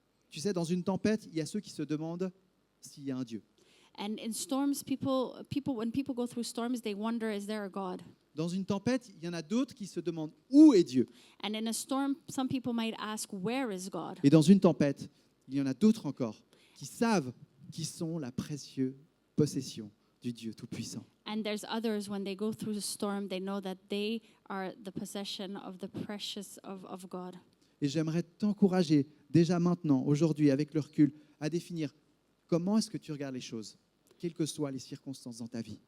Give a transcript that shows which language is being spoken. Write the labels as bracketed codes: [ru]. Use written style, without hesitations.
[fr] Tu sais, dans une tempête, il y a ceux qui se demandent s'il y a un Dieu. [en] And in storms, when people go through storms, they wonder, is there a God? [fr] Dans une tempête, il y en a d'autres qui se demandent où est Dieu. [en] And in a storm, some people might ask, where is God? [fr] Et dans une tempête, il y en a d'autres encore qui savent qui sont la précieuse possession du Dieu Tout-Puissant. [en] And there's others, when they go through a storm, they know that they are the possession of the precious of God. [fr] Et j'aimerais t'encourager déjà maintenant, aujourd'hui, avec le recul, à définir comment est-ce que tu regardes les choses, quelles que soient les circonstances dans ta vie.